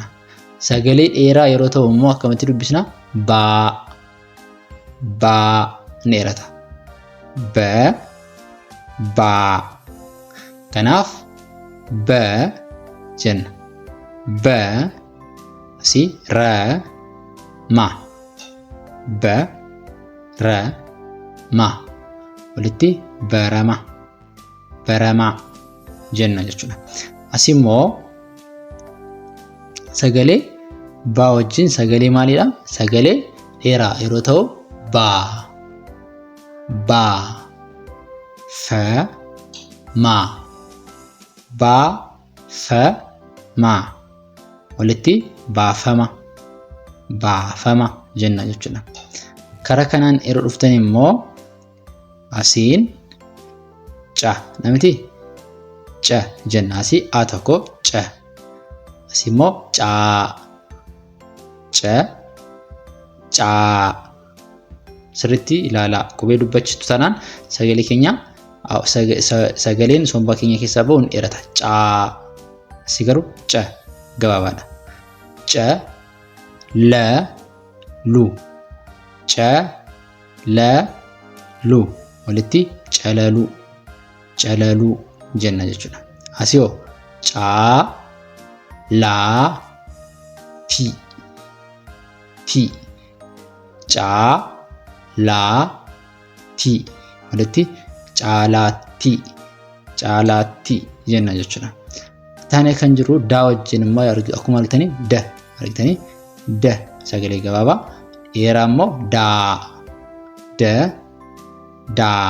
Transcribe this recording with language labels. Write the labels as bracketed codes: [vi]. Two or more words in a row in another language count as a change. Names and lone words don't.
[om] Sagalee dheeraa yeroo ta'u immoo akkamitti dubbisna? Ba dheerata. Ba. Kanaaf B jenna. B asii ma. B ma. Walitti barama jenna jechuudha. Asii immoo sagalee ba wajjin sagalee maalidha? Sagalee dheeraa yeroo ta'u ba fa ma. Ba fa ma walitti baafama jenna jechuudha. Karaa kanaan yeroo dhuftan immoo asiin ca namiti ca jenna. Asii a tokko ca, asii immoo caa sirriitti ilaala. Qubee dubbachistuu taanaan sagalee keenya sagaleen sombaa keenya keessaa bahu ni dheerata. Caa asii garuu ca gabaabaadha. Ca la lu, ca la lu walitti calalu jenna jechuudha. Asii hoo caa laa ti caa laa ti walitti caalaatti jenna jechuudha. Taanee kan jiru daa wajjin immoo akkuma argitanii da sagalee gabaabaa, dheeraa immoo daa.